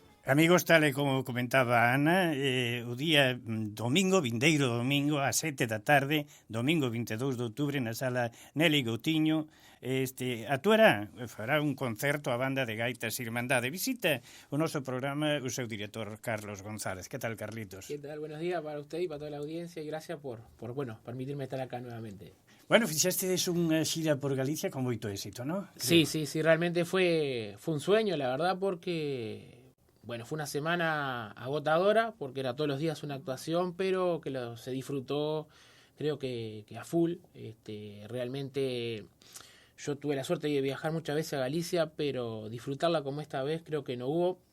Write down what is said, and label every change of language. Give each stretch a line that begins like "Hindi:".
Galician: Amigos, tal e como comentaba Ana, o día domingo, vindeiro domingo, ás 7 da tarde, domingo 22 de outubro, na sala Nelly Goutiño, actuará, fará un concerto a banda de gaitas Irmandade. Visita o noso programa o seu director Carlos González. Que tal, Carlitos?
Spanish: ¿Qué tal? Buenos días para usted y para toda la audiencia y gracias por permitirme estar acá nuevamente.
Galician: Bueno, fixestes unha xira por Galicia con moito éxito, ¿no?
Spanish: Sí, realmente fue un sueño, la verdad, porque... Bueno, fue una semana agotadora porque era todos los días una actuación, pero que se disfrutó, creo que a full. Realmente yo tuve la suerte de viajar muchas veces a Galicia, pero disfrutarla como esta vez creo que no hubo.